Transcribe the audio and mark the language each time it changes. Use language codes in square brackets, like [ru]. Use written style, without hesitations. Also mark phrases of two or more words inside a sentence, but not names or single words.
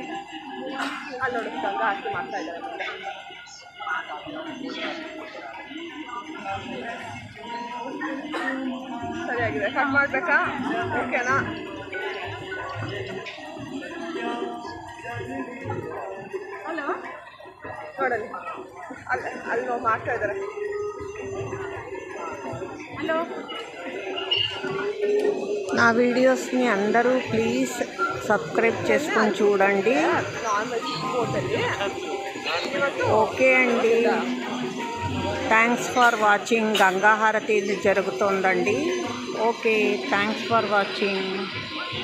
[kn] ಅಲ್ಲಿ ನೋಡಿದಾಗ ಅಷ್ಟು ಮಾಡ್ತಾ ಇದ್ದಾರೆ. ಸರಿಯಾಗಿದೆ, ಕಟ್ ಮಾಡಬೇಕಾ? ಓಕೆನಾ? ಹಲೋ ನೋಡಲಿ, ಅಲ್ಲಿ ನಾವು ಮಾಡ್ತಾ ಇದ್ದಾರೆ. ಹಲೋ [te] నా వీడియోస్ని అందరూ ప్లీజ్ సబ్స్క్రైబ్ చేసుకొని చూడండి. నార్మల్ పోతుంది. [en] ఓకే అండి, thanks for watching. [te] గంగాహారతి జరుగుతోందండి. ఓకే, [en] thanks for watching.